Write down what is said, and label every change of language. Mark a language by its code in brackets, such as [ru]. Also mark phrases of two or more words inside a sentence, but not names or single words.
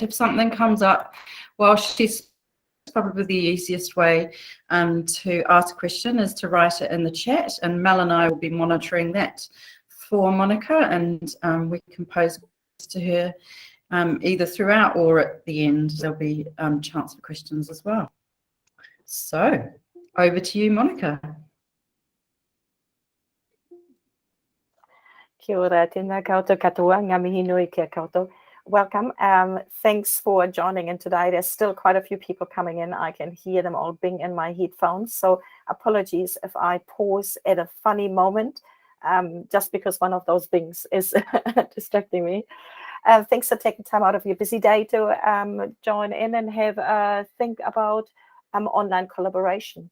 [en] If something comes up while she's probably the easiest way to ask a question is to write it in the chat, and Mel and I will be monitoring that for Monika, and we can pose to her either throughout or at the end. There'll be chance for questions as well. So over to you, Monika. [mi] Kia ora, tēnā koutou katoa, ngā mihi nui kia koutou. [en] Welcome. Thanks for joining in today. There's still quite a few people coming in. I can hear them all bing in my headphones. So apologies if I pause at a funny moment, just because one of those bings is distracting me. Thanks for taking time out of your busy day to join in and have a think about online collaboration.